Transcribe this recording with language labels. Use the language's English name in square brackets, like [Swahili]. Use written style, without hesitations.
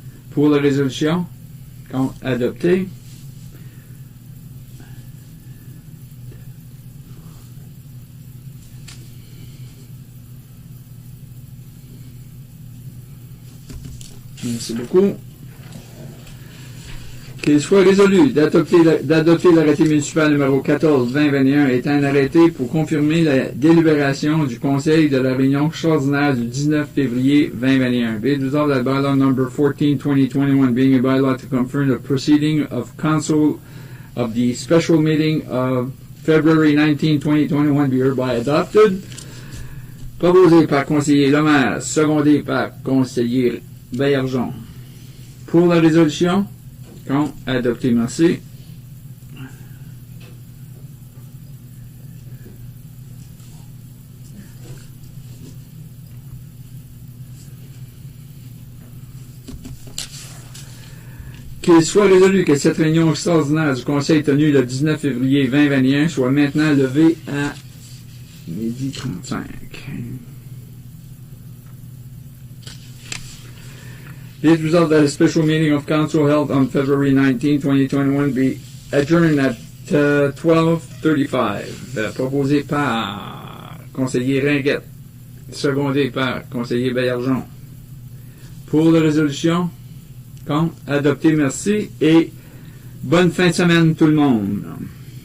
[French] Pour la résolution, quand adopté, merci beaucoup. Qu'il soit résolu d'adopter l'arrêté municipal numéro 14-2021 étant un arrêté pour confirmer la délibération du Conseil de la réunion extraordinaire du 19 février 2021. [English] Be it resolved that bylaw number 14-2021 being a bylaw to confirm the proceeding of council of the special meeting of February 19, 2021 be hereby adopted. [French] Proposé par conseiller Lemaire, secondé par conseiller Baillargeon. Pour la résolution, quand adopté, merci. Qu'il soit résolu que cette réunion extraordinaire du Conseil tenue le 19 février 2021 soit maintenant levée à 12h35. [English] It resolved that a special meeting of council held on February 19, 2021 be adjourned at 12:35. [French] Proposé par conseiller Ringuette, secondé par conseiller Baillargeon. Pour la résolution, adopté, merci, et bonne fin de semaine tout le monde.